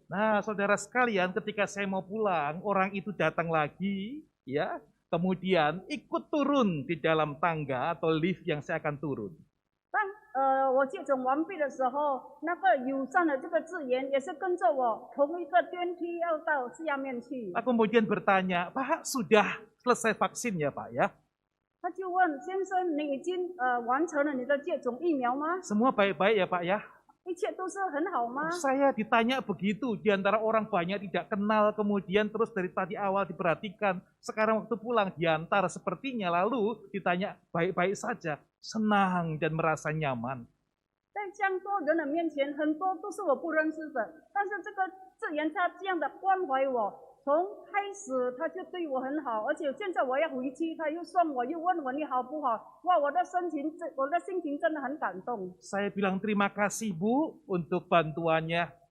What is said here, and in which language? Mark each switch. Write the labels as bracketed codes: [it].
[id] Nah, saudara sekalian, ketika saya mau pulang, orang itu datang lagi, ya, kemudian ikut turun di dalam tangga atau lift yang saya akan turun. [zh] 当我接种完毕的时候，那个友善的这个资源也是跟着我同一个电梯要到下面去。 [id] Aku kemudian bertanya, Pak, sudah selesai vaksin ya Pak ya? [zh] 他就问先生：“你已经完成了你的接种疫苗吗？ [id] Semua baik-baik ya Pak ya? [zh] 一切都是很好吗？” [id] Saya ditanya begitu, di antara orang banyak tidak kenal, kemudian terus dari tadi awal diperhatikan, sekarang waktu pulang diantar sepertinya, lalu ditanya baik-baik saja, senang dan merasa nyaman. [zh] 在这样多人的面前，很多都是我不认识的，但是这个资源他这样的关怀我，从开始他就对我很好，而且现在我要回去，他又送我，又问我你好不好？哇，我的心情真的很感动。 [id] Saya bilang terima kasih Bu untuk bantuannya.